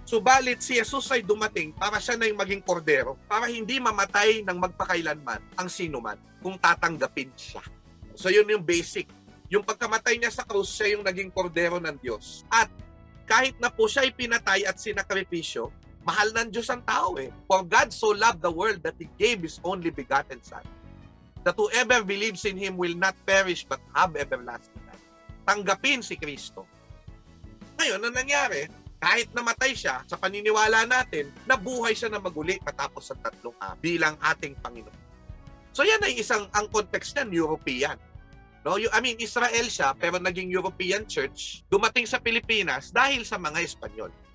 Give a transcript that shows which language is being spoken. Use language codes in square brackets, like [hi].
[tl] Subalit si Jesus ay dumating para siya na yung maging kordero, para hindi mamatay ng magpakailanman ang sinuman kung tatanggapin siya. So, yun yung basic. Yung pagkamatay niya sa krus, siya yung naging kordero ng Diyos. At kahit na po siya ay pinatay at sinakripisyo, mahal ng Diyos ang tao eh. [en] For God so loved the world that He gave His only begotten Son, that whoever believes in Him will not perish but have everlasting life. [tl] Tanggapin si Kristo. Ngayon, ang nangyari, kahit namatay siya, sa paniniwala natin, nabuhay siya na maguli matapos sa 3 araw bilang ating Panginoon. So yan ay ang context niyan, European. No, Israel siya, pero naging European church, dumating sa Pilipinas dahil sa mga Espanyol.